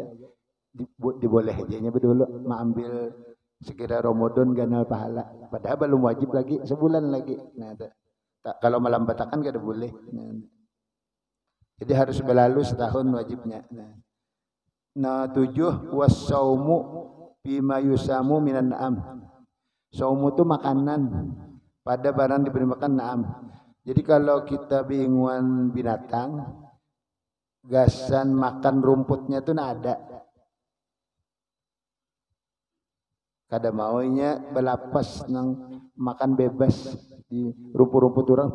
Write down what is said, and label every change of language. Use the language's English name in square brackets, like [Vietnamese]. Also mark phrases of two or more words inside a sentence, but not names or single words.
[Banjar] Diboleh aja nya bedulu mengambil sekira Ramadan ganal pahala. Padahal belum wajib lagi, sebulan lagi. Nah, kalau melambatakan kada boleh. Jadi harus berlalu setahun wajibnya. Nah 7, [Arabic] wassaumu bima yusamu minan na'am. [Banjar] Saumu itu makanan pada barang diberi makan na'am. Jadi kalau kita bingungan binatang, gasan makan rumputnya itu ada. Kada maunya belapas nang makan bebas di rumput-rumput orang.